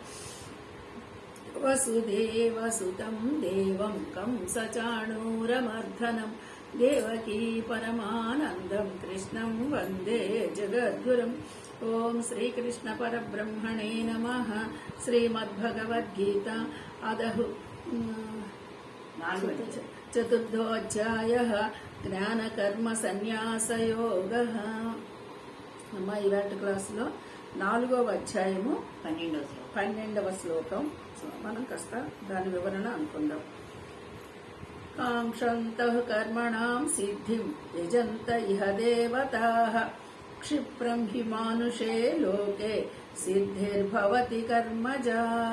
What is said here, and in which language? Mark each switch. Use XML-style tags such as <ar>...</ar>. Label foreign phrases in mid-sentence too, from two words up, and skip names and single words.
<sa>वसुदेवसुतं देवं कंसचाणूरमर्दनं देवकी परमानन्दं कृष्णं वन्दे जगद्गुरुम्। ओं श्रीकृष्ण परब्रह्मणे नमः। श्रीमद्भगवद्गीता अदः चतुर्थोऽध्यायः జ్ఞానకర్మ సన్యాసయోగః।</sa> <te>అమ్మ ఇవాటి క్లాసులో 4వ అధ్యాయము 12వ శ్లోకం. మనం కాస్త దాని వివరణ అనుకుందాం.</te> <sa>కాంక్షంతః కర్మణాం సిద్ధిం యజంత ఇహ దేవతాః క్షిప్రం హి మానుషే లోకే సిద్ధిర్భవతి కర్మజా.</sa>